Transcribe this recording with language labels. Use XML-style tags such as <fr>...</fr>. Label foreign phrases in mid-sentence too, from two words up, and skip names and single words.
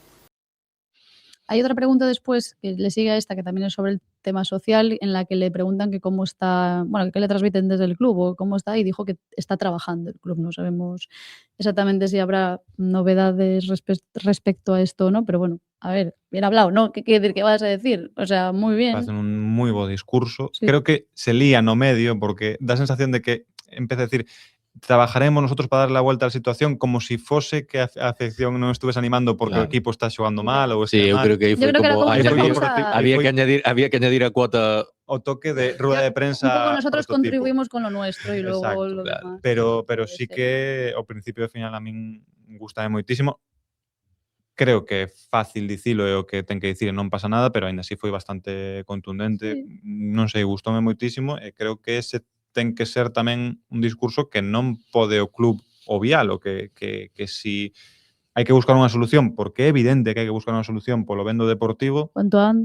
<es>Hay otra pregunta después que le sigue a esta, que también es sobre el tema social, en la que le preguntan que cómo está, bueno, que qué le transmiten desde el club o cómo está, y dijo que está trabajando el club. No sabemos exactamente si habrá novedades respecto a esto o no, pero bueno, a ver, bien hablado, ¿no? ¿Qué quiere decir? ¿Qué vas a decir? O sea, muy bien.</es> <gl>Facen un moi bo discurso. Sí. Creo que se lía no medio porque da a sensación de que empeza a decir</gl> <es>trabajaremos nosotros para darle la vuelta a la situación</es> <gl>como si fose que a afección non estuvese animando porque Claro. o equipo está xogando mal ou Sí, este eu mal. creo que aí</gl> <es>Yo</es> <gl>foi</gl> <es>creo que era</es> <gl>como</gl> <es>como</es> <gl>esa</gl> <es>añadir,</es> <gl>cosa-</gl> <es>había que añadir a cuota.</es> <gl>O toque de</gl> <es>rueda de prensa Un poco nosotros</es> <gl>prototipo.</gl> <es>contribuimos con lo nuestro y luego Exacto, lo claro. demás.</es> <gl>Pero</gl> <es>puede</es> <gl>sí</gl> <es>ser.</es> <gl>que ao principio e ao final a min gustame moitísimo. Creo que é fácil dicilo e o que ten que dicir e non pasa nada, pero aínda así foi bastante contundente. Sí. Non sei, gustoume moitísimo e creo que ese ten que ser tamén un discurso que non pode o club obvialo, que si hai que buscar unha solución, porque é evidente que hai que buscar unha solución polo ben do Deportivo</gl>